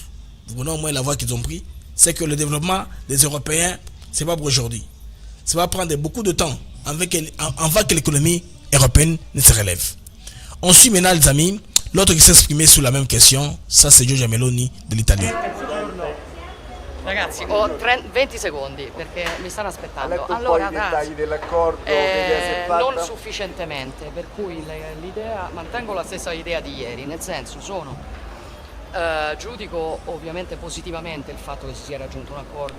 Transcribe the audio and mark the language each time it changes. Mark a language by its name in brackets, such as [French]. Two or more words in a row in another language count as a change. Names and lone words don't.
[French] Vous voyez au moins la voie qu'ils ont pris, c'est que le développement des Européens, c'est pas pour aujourd'hui. Ça va prendre beaucoup de temps avant que l'économie européenne ne se relève. On suit maintenant les amis, l'autre qui s'est exprimé sur la même question, ça c'est Giorgia Meloni de l'Italie. [Italian] Ragazzi, ho 20 secondi perché mi stanno aspettando. Allora, ragazzi, non sufficientemente, per cui l'idea, mantengo la stessa idea di ieri, nel senso giudico ovviamente positivamente il fatto che si sia raggiunto un accordo.